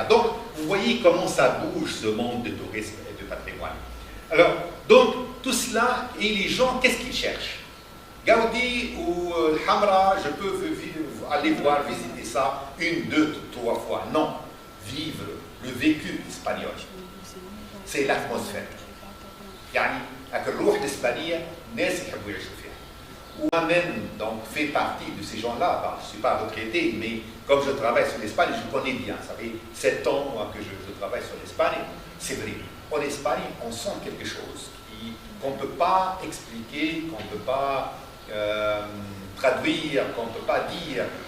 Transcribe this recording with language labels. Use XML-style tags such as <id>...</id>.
<fr>Donc, vous voyez comment ça bouge ce monde de tourisme et de patrimoine. Alors, donc, tout cela, et les gens, qu'est-ce qu'ils cherchent? Gaudi ou Hamra, je peux aller voir, visiter ça 1, 2, 3 fois. Non, vivre le vécu espagnol. C'est l'atmosphère.</fr> <ar>يعني الروح الإسبانية ناس يحبوا يعيشوا فيها.</ar> <fr>Moi-même, donc, fais partie de ces gens-là. Bah, je ne suis pas retraité, mais comme je travaille sur l'Espagne, je connais bien. Ça fait 7 ans moi, que je travaille sur l'Espagne. C'est vrai. En Espagne, on sent quelque chose qu'on ne peut pas expliquer, qu'on ne peut pas traduire, qu'on ne peut pas dire.</fr>